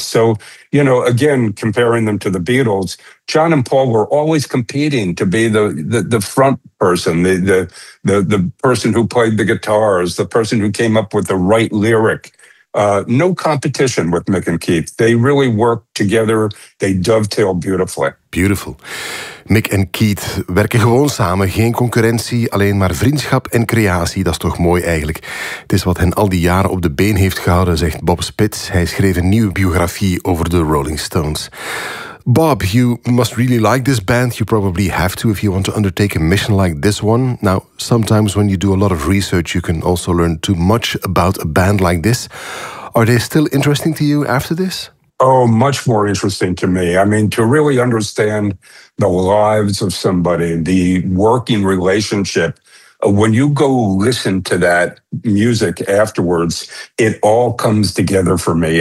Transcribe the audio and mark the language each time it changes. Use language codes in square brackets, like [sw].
[en] So, you know, again, comparing them to the Beatles, John and Paul were always competing to be the front person, the person who played the guitars, the person who came up with the right lyric. No competition with Mick and Keith. They really work together. They dovetail beautifully. Beautiful. [nl] Mick en Keith werken gewoon samen. Geen concurrentie, alleen maar vriendschap en creatie. Dat is toch mooi eigenlijk. Het is wat hen al die jaren op de been heeft gehouden, zegt Bob Spitz. Hij schreef een nieuwe biografie over de Rolling Stones. [en] Bob, you must really like this band. You probably have to if you want to undertake a mission like this one. Now, sometimes when you do a lot of research, you can also learn too much about a band like this. Are they still interesting to you after this? Oh, much more interesting to me. I mean, to really understand the lives of somebody, the working relationship, when you go listen to that music afterwards, it all comes together for me.